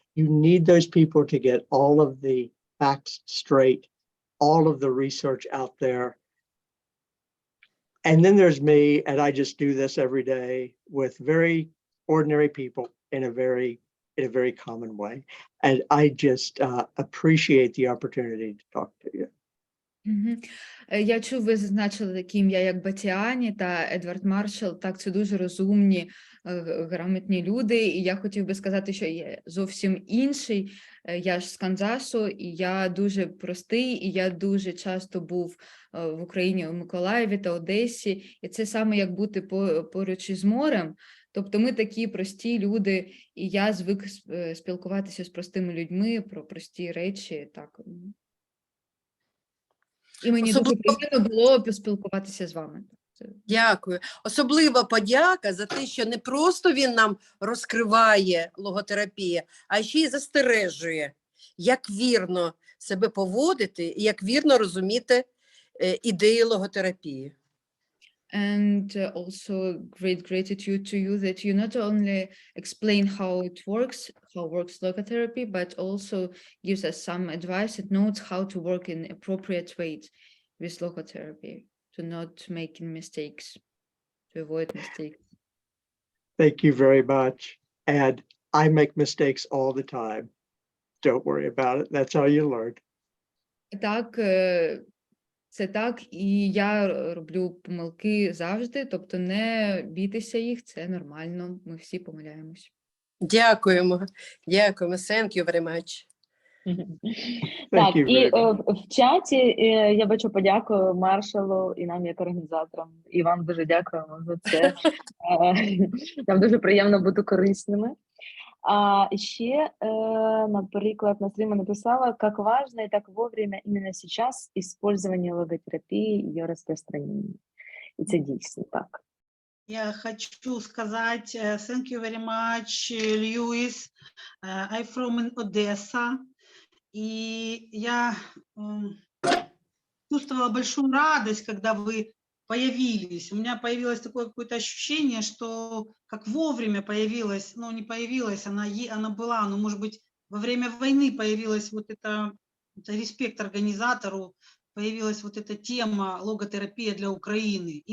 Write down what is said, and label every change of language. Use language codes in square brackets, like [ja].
[en] You need those people to get all of the facts straight, all of the research out there. And then there's me, and I just do this every day with very ordinary people in a very common way. And I just appreciate the opportunity to talk to you. [uk] Я чув, ви зазначили такі ім'я, як Батіані та Едвард Маршал. Так, це дуже розумні, грамотні люди. І я хотів би сказати, що я зовсім інший. Я ж з Канзасу, і я дуже простий, і я дуже часто був в Україні, у Миколаєві та Одесі. І це саме як бути поруч із морем. Тобто ми такі прості люди, і я звик спілкуватися з простими людьми про прості речі. Так. І мені дуже приємно було поспілкуватися з вами. Дякую. Особлива подяка за те, що не просто він нам розкриває логотерапію, а ще й застережує, як вірно себе поводити і як вірно розуміти ідеї логотерапії. [en] And also great gratitude to you that you not only explain how works logotherapy, but also gives us some advice and notes how to work in appropriate ways with logotherapy, to not make mistakes, to avoid mistakes. Thank you very much. And I make mistakes all the time. Don't worry about it. That's how you learn. [uk] Так, це так, і я роблю помилки завжди, тобто не бійтеся їх, це нормально, ми всі помиляємось. Дякуємо, дякуємо, [en] thank you very much. [uk] Так, і в чаті я бачу подяку Маршалу і нам як організаторам, і вам дуже дякуємо за це. Нам дуже приємно бути корисними. А ще, наприклад, Насрима написала, [ru] как важно и так вовремя именно сейчас использование логотерапии и ее распространение. И это действительно так. Я хочу сказать, [en] thank you very much, Lewis. I'm from Odessa. [ru] И я чувствовала большую радость, когда вы появились. У меня появилось такое какое-то ощущение, что как вовремя появилась, ну не появилась, она была, но может быть во время войны появилась вот это респект организатору, появилась вот эта тема логотерапия для Украины.